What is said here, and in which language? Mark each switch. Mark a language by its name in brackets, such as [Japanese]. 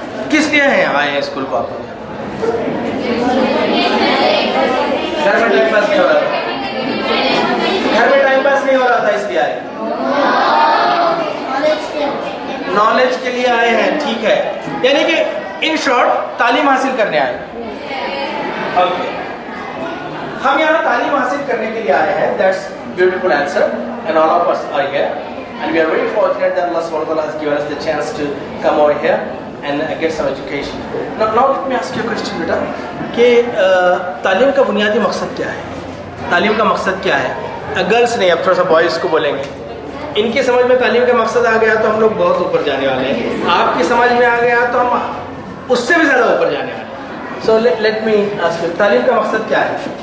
[Urdu] کس لیے ہیں آئے ہیں اسکول کو آپ لوگ؟ گھر میں ٹائم پاس نہیں ہو رہا تھا، گھر میں ٹائم پاس نہیں ہو رہا تھا اس لیے آئے. نالج کے لیے آئے ہیں، ٹھیک ہے. یعنی کہ ان شارٹ تعلیم حاصل کرنے آئے. اوکے، ہم یہاں تعلیم حاصل کرنے کے لیے آئے ہیں. [English] That's beautiful answer, and all of us are here, and we are very fortunate that Allah subhanahu wa ta'ala has given us the chance to come over here and get some education. Now let me ask you a question, [Urdu] بیٹا, کہ تعلیم کا بنیادی مقصد کیا ہے؟ تعلیم کا مقصد کیا ہے؟ گرلس نہیں، اب تھوڑا سا بوائز کو بولیں گے. ان کی سمجھ میں تعلیم کا مقصد آ گیا تو ہم لوگ بہت اوپر جانے والے ہیں. آپ کی سمجھ میں آ گیا تو ہم اس سے بھی زیادہ اوپر جانے والے ہیں. [English] so let me ask you, [Urdu] تعلیم کا مقصد کیا ہے؟